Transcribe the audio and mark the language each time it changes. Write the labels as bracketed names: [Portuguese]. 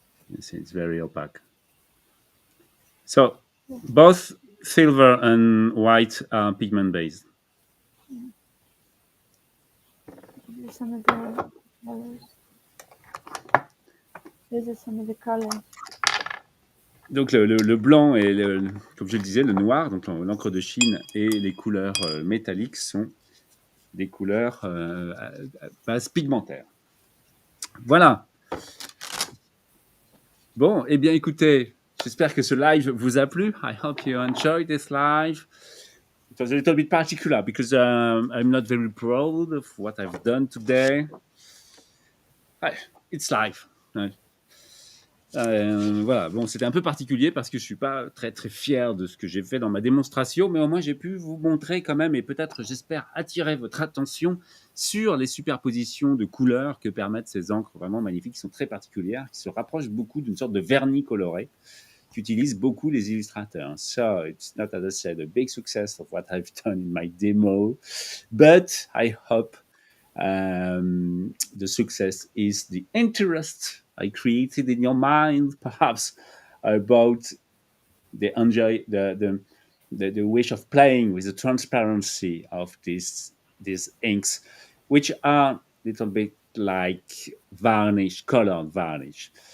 [English] You see, it's very opaque. So both silver and white are pigment based. These are some of the colors. Those are some of the colors. [French] Donc le blanc et comme je le disais, le noir, donc l'encre de Chine et les couleurs métalliques sont des couleurs à base pigmentaire. Voilà. Bon, eh bien écoutez, j'espère que ce live vous a plu. [English] I hope you enjoyed this live. It was a little bit particular because I'm not very proud of what I've done today. It's live. [French] Voilà, bon, c'était un peu particulier parce que je suis pas très très fier de ce que j'ai fait dans ma démonstration, mais au moins j'ai pu vous montrer quand même et peut-être, j'espère, attirer votre attention sur les superpositions de couleurs que permettent ces encres vraiment magnifiques, qui sont très particulières, qui se rapprochent beaucoup d'une sorte de vernis coloré qu'utilisent beaucoup les illustrateurs. [English] So it's not, as I said, a big success of what I've done in my demo, but I hope the success is the interest I created in your mind, perhaps about the enjoy the wish of playing with the transparency of these inks, which are a little bit like varnish, colored varnish.